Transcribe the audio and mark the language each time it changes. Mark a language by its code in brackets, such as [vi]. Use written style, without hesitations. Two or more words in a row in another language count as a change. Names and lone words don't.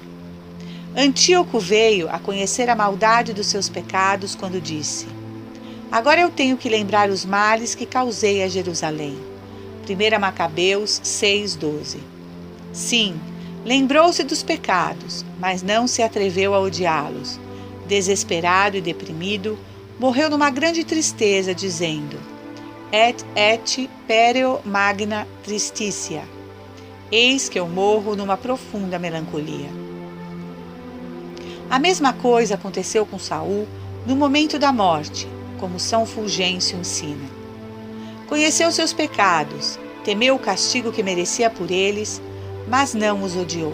[pt] Antíoco veio a conhecer a maldade dos seus pecados quando disse: agora eu tenho que lembrar os males que causei a Jerusalém. 1 Macabeus 6:12. Sim, lembrou-se dos pecados, mas não se atreveu a odiá-los. Desesperado e deprimido, morreu numa grande tristeza, dizendo: [la] Et pereo magna tristitia. [pt] Eis que eu morro numa profunda melancolia. A mesma coisa aconteceu com Saul no momento da morte, como São Fulgêncio ensina. Conheceu seus pecados, temeu o castigo que merecia por eles, mas não os odiou.